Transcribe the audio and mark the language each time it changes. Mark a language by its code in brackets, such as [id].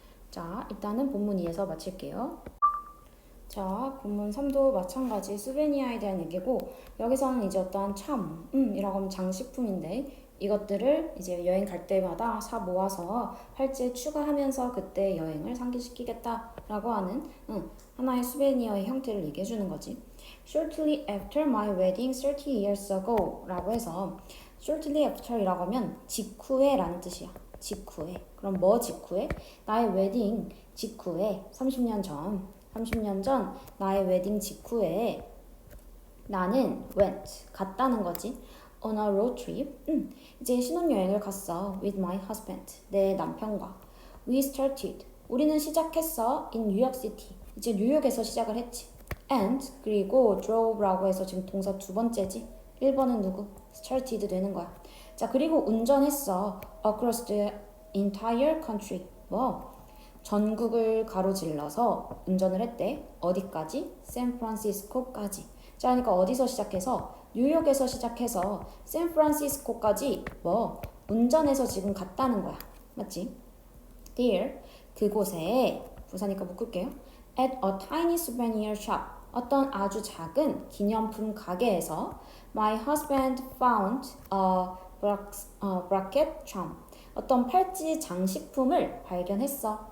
[ko] 자, 일단은 본문 2에서 마칠게요. 자, 본문 3도 마찬가지 스베니아에 대한 얘기고, 여기서는 이제 어떠한 이라고 하면 장식품인데 이것들을 이제 여행 갈 때마다 사 모아서 팔찌에 추가하면서 그때 여행을 상기시키겠다라고 하는 하나의 수베니어의 형태를 얘기해 주는 거지. [en] Shortly after my wedding 30 years ago [ko] 라고 해서 [en] shortly after [ko] 이라고 하면 직후에 라는 뜻이야. 직후에. 그럼 뭐 직후에? 나의 웨딩 직후에 30년 전 나의 웨딩 직후에 나는 [en] went [ko] 갔다는 거지. [en] On a road trip. [ko] 이제 신혼여행을 갔어. [en] With my husband. [ko] 내 남편과. [en] We started. [ko] 우리는 시작했어. [en] In New York City. [ko] 이제 뉴욕에서 시작을 했지. And 그리고 drove라고 해서 지금 동사 두 번째지. 1번은 누구? started 되는 거야. 자, 그리고 운전했어. [en] Across the entire country. [ko] 뭐? 전국을 가로질러서 운전을 했대. 어디까지? 샌프란시스코까지. 자, 그러니까 어디서 시작해서? 뉴욕에서 시작해서 샌프란시스코까지 뭐? 운전해서 지금 갔다는 거야. 맞지? [en] There, [ko] 그곳에 부사니까 묶을게요. [en] At a tiny souvenir shop. [ko] 어떤 아주 작은 기념품 가게에서 [en] My husband found a bracket charm. [ko] 어떤 팔찌 장식품을 발견했어.